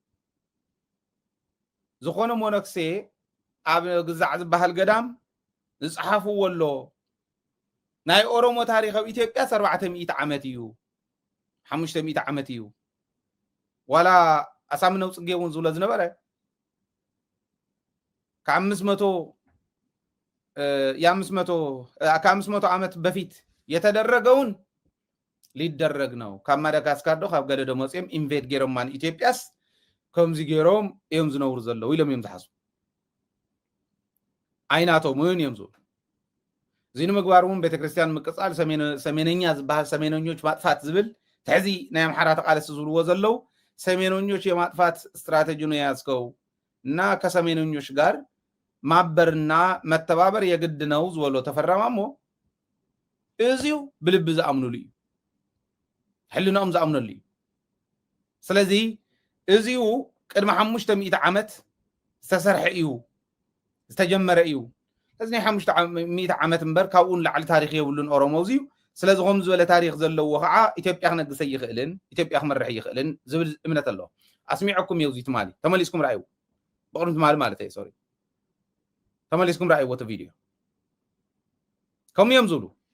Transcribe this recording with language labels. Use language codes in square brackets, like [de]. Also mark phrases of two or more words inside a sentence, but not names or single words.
[ti] ዝኾነ ሞኖክሴ ኣብ ግዛዕ ዝበሃል ገዳም ዝፀሓፍዎ ኣሎ ናይ ኦሮሞ ታሪክ ኣብ ኢትዮጵያ 400 ዓመት እዩ 500 ዓመት እዩ ዋላ ኣሳምነው ጽጌ እውን ዝብሎ ዝነበረ [am] ከ500 ዓመት በፊት የተደረገውን ሊደረግ ነው [ti] ካብ ማዳጋስካር ዶ ካብ ገደዶ መጽኦም ኢንቬድ ገይሮም ማን ኢትዮጵያስ ከምዚ ገይሮም እዮም ዝነብሩ ዘለዉ ኢሎም እዮም ዝሓስቡ ዓይናቶም እውን እዮም ዝብሉ እዚ ንምግባር እውን ቤተክርስትያን ምቅጻል ሰሜነኛ ዝበሃል [am] ሰሜነኞች ማጥፋት [ti] ዝብል ትሕዚ ናይ ኣምሓራ ተቃለሲ ዝብልዎ ዘለዉ [am] ሰሜነኞች የማጥፋት ስትራቴጂ ነው ያዝከው እና ከሰሜነኞች ጋር ማበርና መተባበር የግድ ነው [ti] ዝብሎ ተፈረማሞ እዚው ብልብ ዝኣምኑሉ እዩ ሕልናኦም ዝኣምኑሉ እዩ ስለዚ እዚው ቅድሚ 500 ዓመት ዝተሰርሐ እዩ ዝተጀመረ እዩ እዚ ናይ 500 ዓመት እምበር ካብኡን ላዕሊ ታሪክ የብሉን ኦሮሞ እዚዩ ስለዚ ከም ዝበለ ታሪክ ዘለዎ ከዓ ኢትዮጵያ ክነግሰ ይኽእልን ኢትዮጵያ ክመርሕ ይኽእልን ዝብል እምነት ኣሎ ኣስሚዐኩም እዩ እዚ ትማሊ ተመሊስኩም ራእዩ በቅድም ትማሊ ማለት እዩ ሶሪ ተመሊስኩም ራእዩ ወተ ቪድዮ ከም እዮም ዝብሉ